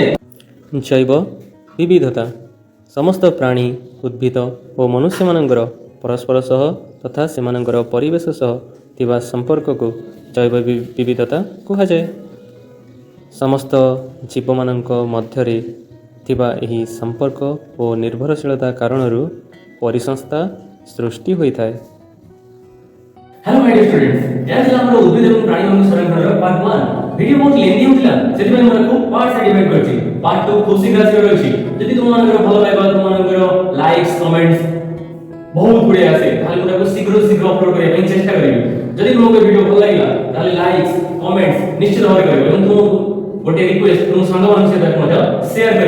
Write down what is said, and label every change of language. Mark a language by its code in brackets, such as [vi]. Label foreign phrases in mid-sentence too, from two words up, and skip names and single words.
[or] ଜୈବ ବିବିଧତା ସମସ୍ତ ପ୍ରାଣୀ, ଉଦ୍ଭିଦ ଓ ମନୁଷ୍ୟମାନଙ୍କର ପରସ୍ପର ସହ ତଥା ସେମାନଙ୍କର ପରିବେଶ ସହ ଥିବା ସମ୍ପର୍କକୁ ଜୈବ ବିବିଧତା କୁହାଯାଏ। ସମସ୍ତ ଜୀବମାନଙ୍କ ମଧ୍ୟରେ ଥିବା ଏହି ସମ୍ପର୍କ ଓ ନିର୍ଭରଶୀଳତା କାରଣରୁ ପରିସଂସ୍ଥା ସୃଷ୍ଟି ହୋଇଥାଏ। [en] hello my dear students, [or] ଏହା ଥିଲା ଆମର ଉଦ୍ଭିଦ ଏବଂ ପ୍ରାଣୀମାନଙ୍କ ସଂରକ୍ଷଣର ପାର୍ଟ 1। ଭିଡ଼ିଓ ବହୁତ ଲେନ୍ଥି ହୋଇଥିଲା, ସେଥିପାଇଁ ମୁଁ ଏହାକୁ ପାର୍ଟ ସାଇଡ୍ ଡିଭାଇଡ୍ କରିଛି। ପାର୍ଟ 2 ଖୁବ୍ ଶୀଘ୍ର ଆସିବାର ଅଛି। ଯଦି ତୁମମାନଙ୍କର ଭଲ ପାଇବା, ତୁମମାନଙ୍କର [en] likes, comments [or] ବହୁତ ଗୁଡ଼ିଏ ଆସେ, ତାହେଲେ ମୁଁ ତାକୁ ଶୀଘ୍ର ଅପଲୋଡ୍ କରିବା ପାଇଁ ଚେଷ୍ଟା କରିବି। ଯଦି ତୁମକୁ ଭିଡ଼ିଓ ଭଲ ଲାଗିଲା ତାହେଲେ [en] likes, comments [or] ନିଶ୍ଚିତ ଭାବରେ କରିବ ଏବଂ ତୁମକୁ ଗୋଟେ ରିକ୍ୱେଷ୍ଟ, ତୁମ ସାଙ୍ଗମାନଙ୍କ ସହିତ ମଧ୍ୟ ସେୟାର କରିବ।